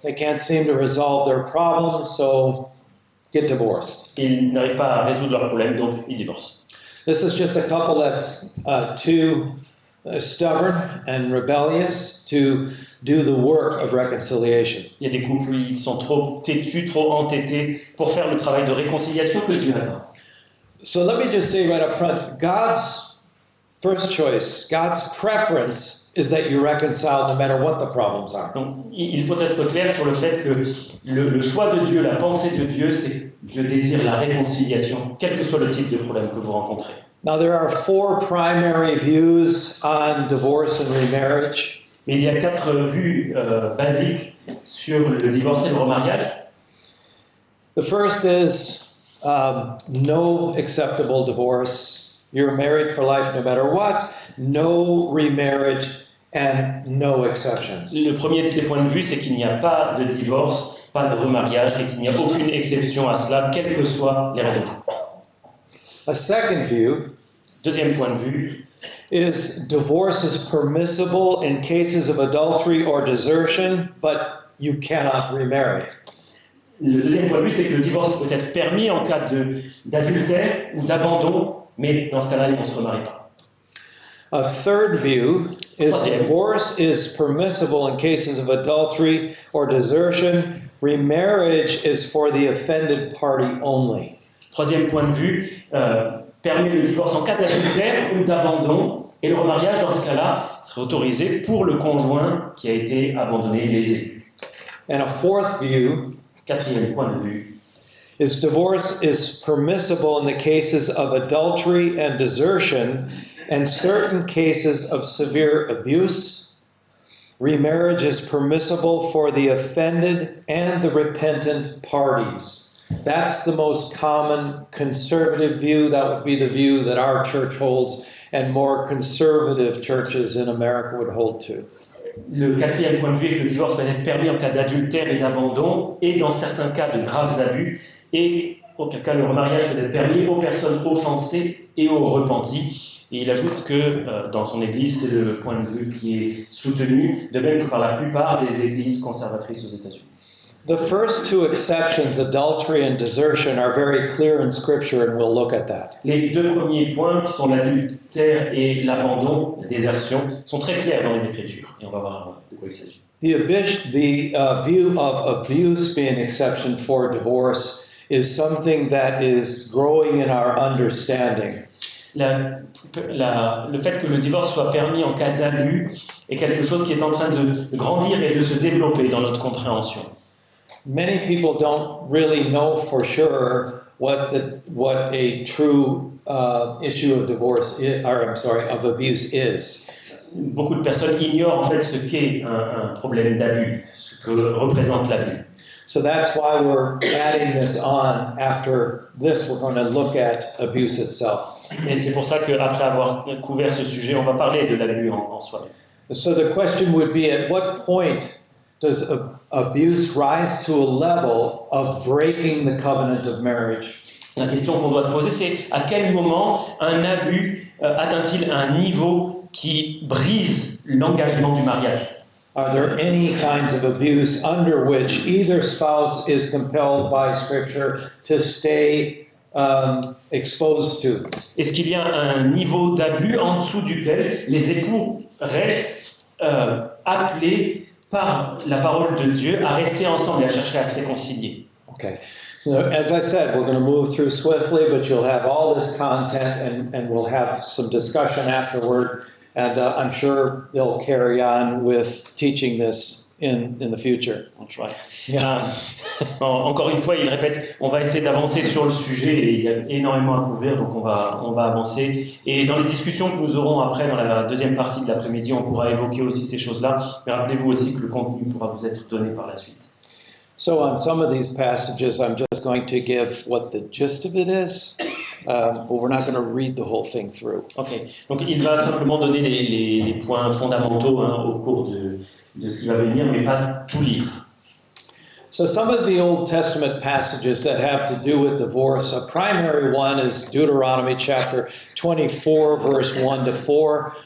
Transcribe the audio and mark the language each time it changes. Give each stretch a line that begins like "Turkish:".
English: They can't seem to resolve their problems, so get divorced.
French: Ils n'arrivent pas à résoudre leurs problèmes, donc ils divorcent.
English: This is just a couple that's too stubborn and rebellious to do the work of reconciliation.
French: Il y a des couples où ils sont trop têtus, trop entêtés pour faire le travail de réconciliation que Dieu attend.
English: So let me just say right up front, God's first choice, God's preference is that you reconcile no matter what the problems are.
French: Donc, il faut être clair sur le fait que le choix de Dieu, la pensée de Dieu, c'est que Dieu désire la réconciliation, quel que soit le type de problème que vous rencontrez.
English: Now there are 4 primary views on divorce and remarriage.
French: Mais il y a 4 vues basiques sur le divorce et le remariage.
English: The first is no acceptable divorce. You're married for life no matter what. No remarriage and no exceptions.
French: Le premier de ces points de vue, c'est qu'il n'y a pas de divorce, pas de remariage et qu'il n'y a aucune exception à cela, quelles que soient les raisons.
English: A second view
French: Deuxième point de vue,
English: is divorce is permissible in cases of adultery or desertion, but you cannot remarry.
French: le deuxième point de vue, c'est que le divorce peut être permis en cas d'adultère ou d'abandon, mais dans ce cas-là, on ne se remarie pas.
English: A third view is divorce is permissible in cases of adultery or desertion. Remarriage is for the offended party only.
French: Troisième point de vue, permet le divorce en cas d'adultère ou d'abandon, et le remariage, dans ce cas-là, serait autorisé pour le conjoint qui a été abandonné, lésé.
English: And a fourth view
French: Quatrième point de vue,
English: is divorce is permissible in the cases of adultery and desertion and certain cases of severe abuse. Remarriage is permissible for the offended and the repentant parties. That's the most common conservative view. That would be the view that our church holds and more conservative churches in America would hold to.
French: Le quatrième point de vue est que le divorce peut être permis en cas d'adultère et d'abandon, et dans certains cas de graves abus, et auquel cas le remariage peut être permis aux personnes offensées et aux repentis. Et il ajoute que dans son église, c'est le point de vue qui est soutenu, de même que par la plupart des églises conservatrices aux États-Unis.
English: The first 2 exceptions, adultery and desertion, are very clear in Scripture, and we'll look at that.
French: Les 2 premiers points, qui sont l'adultère et l'abandon, la désertion, sont très clairs dans les Écritures. Et on va voir de quoi il s'agit.
English: The view of abuse being an exception for divorce is something that is growing in our understanding.
French: Le fait que le divorce soit permis en cas d'abus est quelque chose qui est en train de grandir et de se développer dans notre compréhension.
English: Many people don't really know for sure what a true issue of divorce is, of abuse is.
French: Beaucoup de personnes ignorent en fait ce qu'est un problème d'abus, ce que représente l'abus.
English: So that's why we're adding this on. After this, we're going to look at abuse itself.
French: Et c'est pour ça qu'après avoir couvert ce sujet, on va parler de l'abus en soi.
English: So the question would be, at what point does abuse rise to a level of breaking the covenant of marriage?
French: La question qu'on doit se poser, c'est à quel moment un abus atteint-il un niveau qui brise l'engagement du mariage?
English: Are there any kinds of abuse under which either spouse is compelled by Scripture to stay exposed to?
French: Est-ce qu'il y a un niveau d'abus en dessous duquel les époux restent appelés par la parole de Dieu à rester ensemble et à chercher à se réconcilier?
English: Okay. So as I said, we're going to move through swiftly, but you'll have all this content and we'll have some discussion afterward. And I'm sure they'll carry on with teaching this in the future. I'll try. Yeah.
French: Encore une fois, il répète, on va essayer d'avancer sur le sujet et il y a énormément à couvrir, donc on va avancer. Et dans les discussions que nous aurons après, dans la deuxième partie de l'après-midi, on pourra évoquer aussi ces choses-là. Mais rappelez-vous aussi que le contenu pourra vous être donné par la suite.
English: So on some of these passages, I'm just going to give what the gist of it is, but we're not going to read the whole thing through.
French: Ok, donc il va simplement donner les points fondamentaux au cours de ce qui va venir, mais pas tout lire.
English: So some of the Old Testament passages that have to do with divorce, a primary one is Deuteronomy chapter 24, verse 1 to 4.